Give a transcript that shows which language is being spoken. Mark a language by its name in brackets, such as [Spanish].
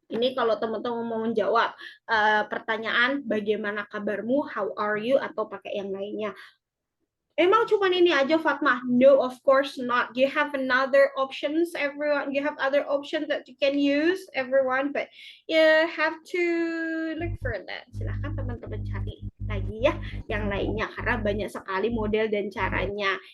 [Indonesian] Ini kalau teman-teman mau menjawab pertanyaan bagaimana kabarmu, [English] how are you, [Indonesian] atau pakai yang lainnya. Emang cuma ini aja Fatma? [English] No, of course not. You have another options, everyone. You have other options that you can use, everyone. But you have to look for that. [Indonesian] Silahkan teman-teman cari lagi ya yang lainnya karena banyak sekali model dan caranya.